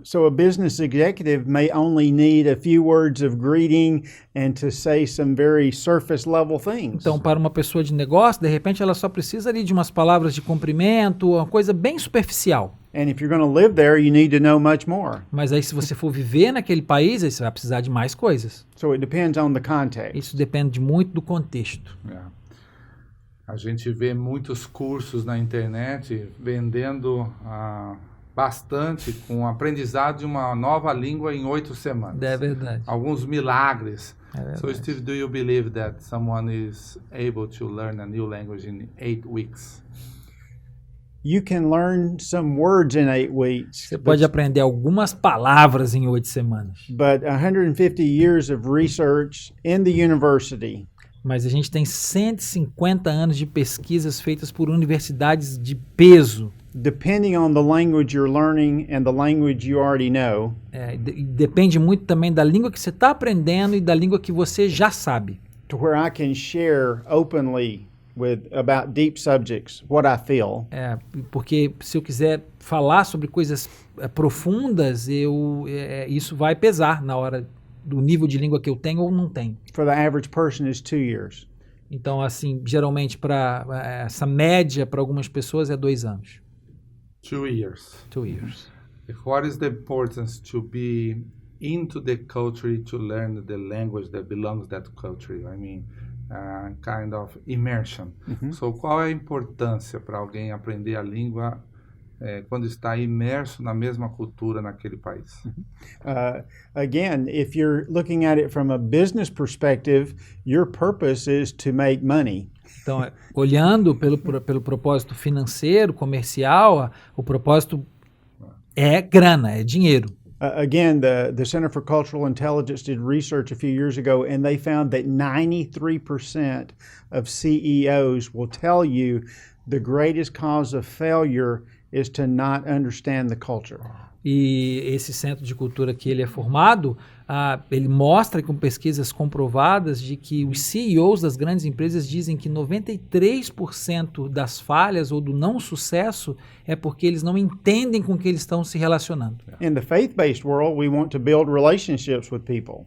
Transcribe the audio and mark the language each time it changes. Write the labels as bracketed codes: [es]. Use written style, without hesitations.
[en] So a business executive may only need a few words of greeting and to say some very surface level things. [pt] Então, para uma pessoa de negócio, de repente ela só precisa ali de umas palavras de cumprimento, uma coisa bem superficial. [en] And if you're going to live there, you need to know much more. [pt] Mas aí, se você for viver naquele país, aí você vai precisar de mais coisas. [en] So it depends on the context. [pt] Isso depende muito do contexto. É. A gente vê muitos cursos na internet vendendo bastante com o aprendizado de uma nova língua em 8 semanas. É verdade. Alguns milagres. É verdade. [en] So, Steve, do you believe that someone is able to learn a new language in 8 weeks? You can learn some words in 8 weeks. [pt] Você pode aprender algumas palavras em 8 semanas. [en] But 150 years of research in the university. [pt] Mas a gente tem 150 anos de pesquisas feitas por universidades de peso. [en] Depending on the language you're learning and the language you already know. [pt] Depende muito também da língua que você está aprendendo e da língua que você já sabe. [en] To where I can share openly about deep subjects, what I feel. [pt] Porque se eu quiser falar sobre coisas profundas, isso vai pesar na hora do nível de língua que eu tenho ou não tenho. [en] For the average person is 2 years. [pt] Então, assim, geralmente para essa média para algumas pessoas é 2 anos. [en] 2 years. 2 years. What is the importance to be into the culture to learn the language that belongs to that culture? I mean, kind of immersion. [pt] So, qual é a importância para alguém aprender a língua quando está imerso na mesma cultura naquele país? [en] Again, if you're looking at it from a business perspective, your purpose is to make money. [pt] Então, olhando pelo propósito financeiro, comercial, o propósito é grana, é dinheiro. [en] Again, the Center for Cultural Intelligence did research a few years ago, and they found that 93% of CEOs will tell you the greatest cause of failure is to not understand the culture. [pt] E esse centro de cultura que ele é formado, ele mostra com pesquisas comprovadas de que os CEOs das grandes empresas dizem que 93% das falhas ou do não sucesso é porque eles não entendem com que eles estão se relacionando. [en] In the faith-based world, we want to build relationships with people.